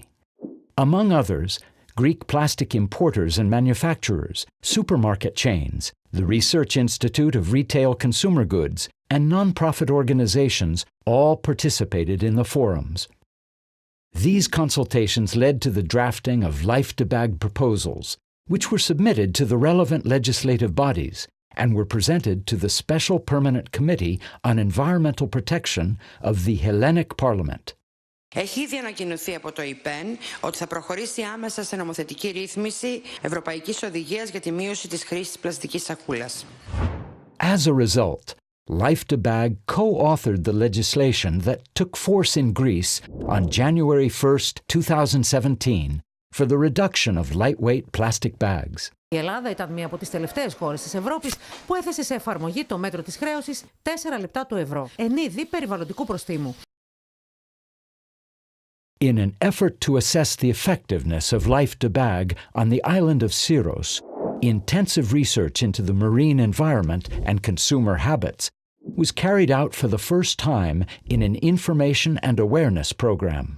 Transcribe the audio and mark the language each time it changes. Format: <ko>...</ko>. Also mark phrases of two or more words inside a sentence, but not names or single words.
<en>Among others, Greek plastic importers and manufacturers, supermarket chains, the Research Institute of Retail Consumer Goods, and non-profit organizations all participated in the forums. These consultations led to the drafting of LifeDeBag proposals, which were submitted to the relevant legislative bodies and were presented to the Special Permanent Committee on Environmental Protection of the Hellenic Parliament.</en> <el>Έχει ήδη ανακοινωθεί από το ΙΠΕΝ ότι θα προχωρήσει άμεσα σε νομοθετική ρύθμιση Ευρωπαϊκής Οδηγίας για τη μείωση της χρήσης της πλαστικής σακούλας.</el> <en>As a result, LifeDeBag co-authored the legislation that took force in Greece on January 1, 2017 for the reduction of lightweight plastic bags.</en> <el>Η Ελλάδα ήταν μία από τις τελευταίες χώρες της Ευρώπης που έθεσε σε εφαρμογή το μέτρο της χρέωσης 4 λεπτά το ευρώ, εν είδη περιβαλλοντικού προστίμου.</el> <en>In an effort to assess the effectiveness of LifeDeBag on the island of Syros, intensive research into the marine environment and consumer habits was carried out for the first time in an information and awareness program.</en>